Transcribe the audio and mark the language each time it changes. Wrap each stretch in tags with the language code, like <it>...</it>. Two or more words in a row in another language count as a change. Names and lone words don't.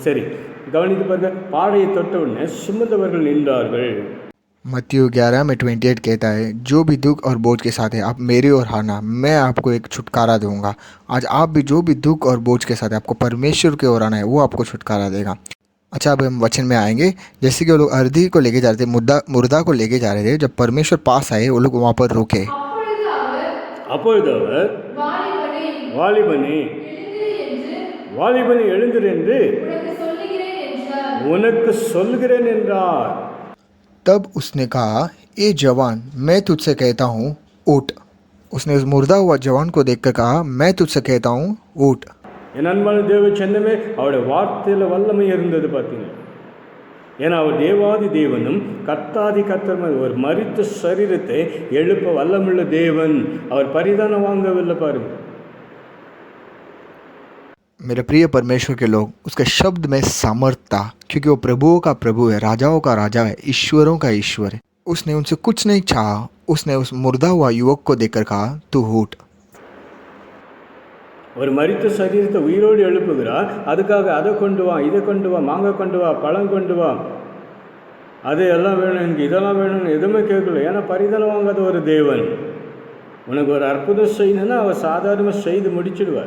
<ta>சரி, கவனித்து பாருங்க. பாடையை தொட்டவுடனே சுமந்தவர்கள் நின்றார்கள்.</ta> <hi>मत्ती 11 में 28 कहता है, जो भी दुख और बोझ के साथ है आप मेरी ओर आना, मैं आपको एक छुटकारा दूंगा। आज आप भी जो भी दुख और बोझ के साथ है आपको परमेश्वर की ओर आना है, वो आपको छुटकारा देगा। अच्छा, अब हम वचन में आएंगे। जैसे कि वो लोग अर्धी को लेके जा रहे थे, मुर्दा को लेके जा रहे थे, जब परमेश्वर पास आए वो लोग वहाँ पर रुके।</hi> <ta>அப்பொழுது அவர் வாலிபனே எழுந்திரு என்று உனக்கு சொல்லுகிறேன் என்றார்.</ta> <hi>तब उसने कहा, ए जवान, मैं तुझसे कहता हूँ उठ। उसने उस मुर्दा हुआ जवान को देखकर कहा, मैं तुझसे कहता हूँ उठ।</hi> <ta>என் அன்பான தேவ சின்னமே, அவருடைய வார்த்தையில் வல்லமை இருந்தது பார்த்தீங்க. ஏன்னா அவர் தேவாதி தேவனும் கர்த்தாதி கர்த்தரும், ஒரு மரித்த சரீரத்தை எழுப்ப வல்லமுள்ள தேவன். அவர் பரிதானம் வாங்கவில்லை பாருங்க.</ta> <hi>मेरे प्रिय परमेश्वर के लोग, उसके शब्द में सामर्थ था, क्योंकि वो प्रभुओं का प्रभु है, राजाओं का राजा है, ईश्वरों का ईश्वर है। उसने उनसे कुछ नहीं चाहा। उसने उस मुर्दा हुआ युवक को देखकर कहा, तू उठ।</hi> <ta>ஒரு மரித்த சரீரத்தை உயிரோடு எழுப்புகிறார். அதுக்காக அதை கொண்டு வா, இதை கொண்டு வா, மாங்காய் கொண்டு வா, பழம் கொண்டு வா, அது எல்லாம் வேணும், எனக்கு இதெல்லாம் வேணும்னு எதுவுமே கேட்கல. ஏன்னா பரிதானம் வாங்காத ஒரு தேவன். உனக்கு ஒரு அற்புதம் செய்யணும்னா அவர் சாதாரணமாக செய்து முடிச்சிடுவார்.</ta>